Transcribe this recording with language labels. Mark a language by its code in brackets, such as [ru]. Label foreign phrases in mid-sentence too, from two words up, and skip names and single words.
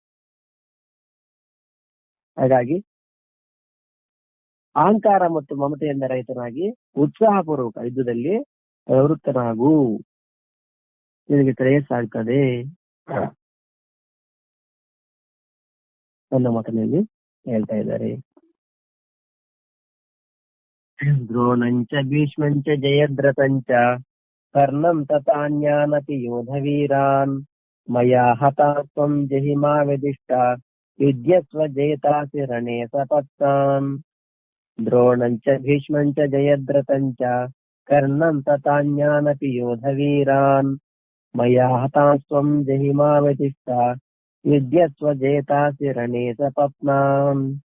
[kn] ಹಾಗಾಗಿ ಅಹಂಕಾರ ಮತ್ತು ಮಮತೆಯಿಂದ ರಹಿತನಾಗಿ ಉತ್ಸಾಹಪೂರ್ವಕ ಯುದ್ಧದಲ್ಲಿ ಪ್ರವೃತ್ತನಾಗು, ನಿನಗೆ ಶ್ರೇಯಸ್ಸಾಗ್ತದೆ ನನ್ನ ಮಾತನಲ್ಲಿ ಹೇಳ್ತಾ ಇದ್ದಾರೆ. [sa] ದ್ರೋಣಂಚ ಭೀಷ್ಮಂಚ ಜಯದ್ರಥಂಚ ಕರ್ಣಂ ತಥಾನ್ಯಾನಪಿ ಯೋಧವೀರಾನ್ ಮಯಾ ಹತಾತ್ವಂ ಜಹಿಮಾ ವಿದಿಷ್ಟ ಯುಧ್ಯಸ್ವ ಜೇತಾಸಿ ರಣೇ ಸಪತ್ನಾನ್. ದ್ರೋಣಂಚ ಭೀಷ್ಮಂಚ ಜಯದ್ರಥಂಚ ಕರ್ಣಂ ತಥಾನ್ಯಾನಪಿ ಯೋಧವೀರಾನ್ ಮಯಾ ಹತಾತ್ವಂ ಜಹಿಮಾ ವಿದಿಷ್ಟ ಯುಧ್ಯಸ್ವ ಜೇತಾಸಿ ರಣೇ ಸಪತ್ನಾನ್.